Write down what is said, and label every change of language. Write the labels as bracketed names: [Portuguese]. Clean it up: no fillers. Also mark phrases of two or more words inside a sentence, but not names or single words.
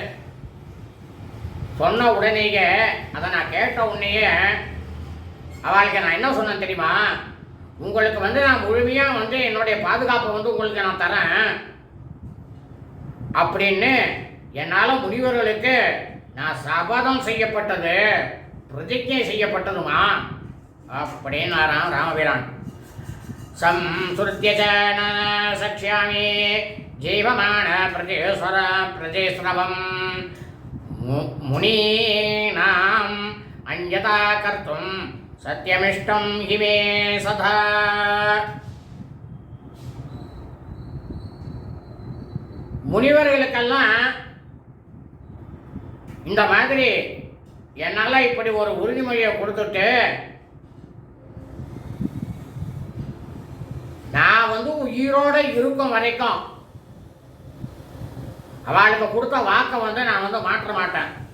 [Tamil] சொன்ன உடனேயே, அதை நான் கேட்ட உடனேயே அவளுக்கு நான் என்ன சொன்னேன் தெரியுமா, உங்களுக்கு வந்து நான் முழுமையாக வந்து என்னுடைய பாதுகாப்பை வந்து உங்களுக்கு நான் தரேன் அப்படின்னு என்னால் முனிவர்களுக்கு நான் சபதம் செய்யப்பட்டது, பிரதிஜை செய்யப்பட்டதுமா அப்படின்னாராம் ராமபிரான். [Sanskrit] संसृत्य च न सक्ष्यामि जीवमान प्रतिस्रवम् मुनीनाम् अन्यथा कर्तुं सत्यमिष्टं हि मे सदा. [Tamil] முனிவர்களுக்கெல்லாம் இந்த மாதிரி என்னால் இப்படி ஒரு உறுதிமொழியை கொடுத்துட்டு நான் உயிரோடு இருக்கும் வரைக்கும் அவளுக்கு கொடுத்த வாக்கை நான் மாற்ற மாட்டேன்.